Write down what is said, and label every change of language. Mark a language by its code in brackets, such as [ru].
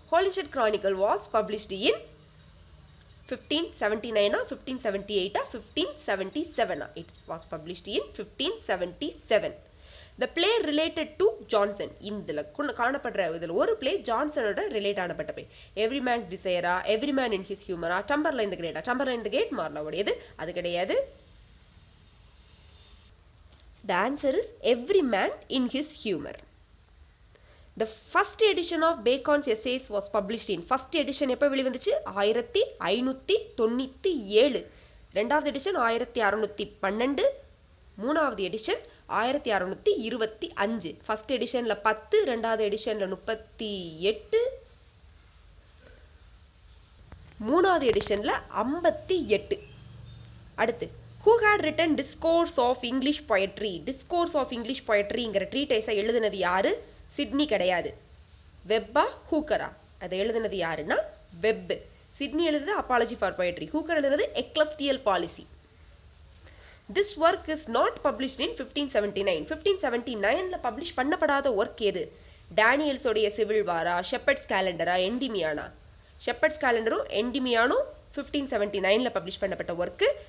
[en] Holinshed's Chronicle was published in 1579 or 1578 or 1577. It was published in 1577. The play related to Johnson. [ta] இதில் காணப்படுற இதில் ஒரு play ஜான்சனோட relate ஆனப்பட்ட play. Every mens டிசையரா, every man in his ஹியூமரா, டம்பர்லைன் the Greta. டம்பர்லைன் the great மார்லோடையது, அது கிடையாது. [en] The answer is every man in his humor. The first edition of Bacon's essays was published in. [ta] First edition எப்போ வெளிவந்துச்சு? 1597. ரெண்டாவது edition 1612. மூணாவது edition 1625. First எடிஷனில் 10, ரெண்டாவது எடிஷனில் 38, மூணாவது எடிஷனில் 58. அடுத்து, [en] who had written Discourse of English Poetry? [ta] Discourse of English Poetryங்கிற ட்ரீடைஸை எழுதினது யாரு? Sydney கிடையாது. வெப்பா ஹூக்கரா? அதை எழுதினது யாருன்னா web. Sydney எழுதுது apology for poetry, Hooker எழுதுனது எக்லஸ்டியல் policy. [en] This work is not published in 1579. [ta] 1579ல publish பண்ணப்படாத work எது? டேனியல்ஸோடைய சிவில் வாரா, ஷெப்பர்ட்ஸ் கேலண்டரா, எண்டிமியானா? ஷெப்பர்ட்ஸ் கேலண்டரும் எண்டிமியானும் 1579ல பப்ளிஷ் பண்ணப்பட்ட ஒர்க்கு.